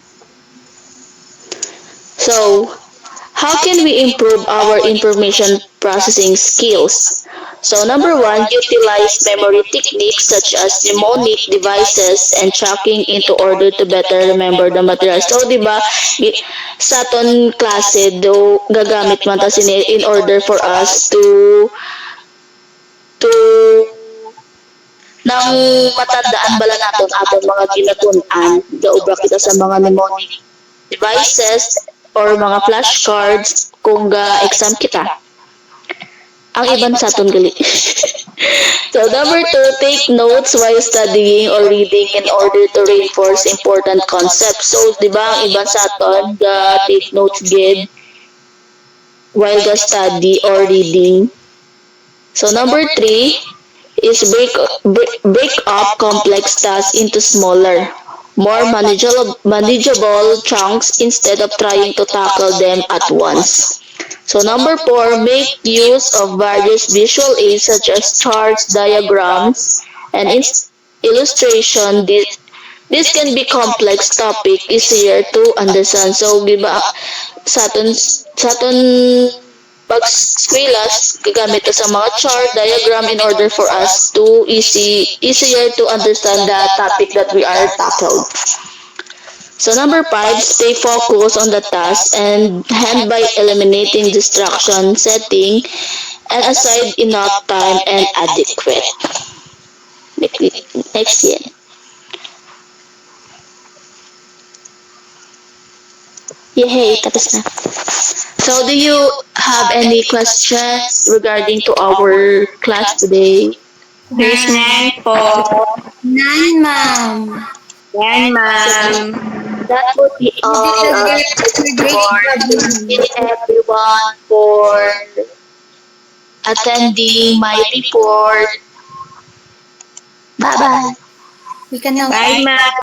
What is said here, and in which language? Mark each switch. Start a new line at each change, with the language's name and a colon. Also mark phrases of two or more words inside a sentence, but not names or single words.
English: So, how can we improve our information processing skills? So, number one, utilize memory techniques such as mnemonic devices and tracking into order to better remember the material. So,
Hiligaynon: di ba, sa aton klase, do gagamit man ta sini
English: in order for us to
Hiligaynon: nang matandaan bala naton aton mga ginatun-an, gaubra kita sa mga
English: mnemonic devices
Hiligaynon: or mga flashcards kung ga-exam kita. Ang iban sa aton gali.
English: So number two, take notes while studying or reading in order to reinforce important concepts. So,
Hiligaynon: di ba, ang iban sa aton
English: take notes
Hiligaynon: gid while ga
English: study or reading. So number three is break up complex tasks into smaller, more manageable chunks instead of trying to tackle them at once. So number four, make use of various visual aids such as charts, diagrams, and illustration. This can be complex topic easier to understand. So,
Hiligaynon: di ba, sa aton pag-skwilas, gagamit ta sa mga
English: chart, diagram in order for us to easier to understand the topic that we are tackled. So number five, stay focused on the task and hand by eliminating distraction, setting, and aside enough time and adequate. Next year. Yay,
Hiligaynon: tapos na.
English: So do you have any questions regarding to our class today? There's none po. None, ma'am.
Filipino: Yan, ma'am.
English: That would be all. Thank you everyone for attending my report. Bye-bye. We can now Bye, ma'am.